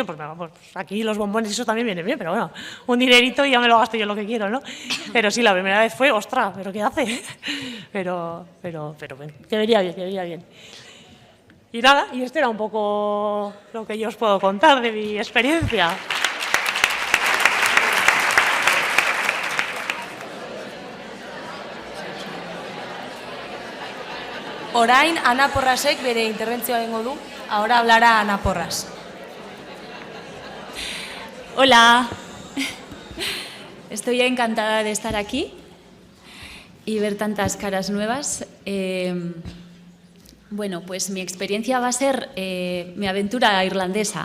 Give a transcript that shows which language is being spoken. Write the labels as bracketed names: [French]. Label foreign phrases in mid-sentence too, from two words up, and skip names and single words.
[Spanish] Pues aquí los bombones y eso también viene bien, pero bueno, un dinerito y ya me lo gasto yo lo que quiero, ¿no? Pero sí, la primera vez fue, ostras, ¿pero qué hace? Pero bueno, que venía bien. Y nada, y este era un poco lo que yo os puedo contar de mi experiencia. [Basque] Orain, Ana Porrasek bere interbentzioa egingo du. [Spanish] Ahora hablará Ana Porras. Hola. Estoy encantada de estar aquí y ver tantas caras nuevas. Bueno, pues mi experiencia va a ser mi aventura irlandesa.